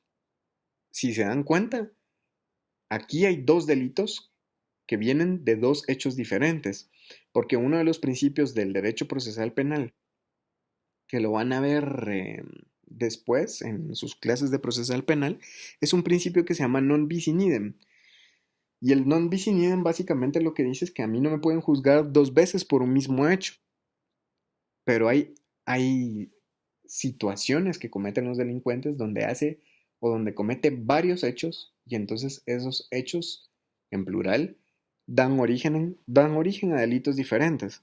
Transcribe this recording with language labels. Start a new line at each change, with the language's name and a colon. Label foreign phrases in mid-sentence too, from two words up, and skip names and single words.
Spanish: Si se dan cuenta, aquí hay dos delitos que vienen de dos hechos diferentes, porque uno de los principios del derecho procesal penal, que lo van a ver después en sus clases de procesal penal, es un principio que se llama
Latin: non bis in idem.
Spanish: Y el
Latin: non bis in idem
Spanish: básicamente lo que dice es que a mí no me pueden juzgar dos veces por un mismo hecho, pero hay situaciones que cometen los delincuentes donde hace o donde comete varios hechos y entonces esos hechos, en plural, dan origen a delitos diferentes.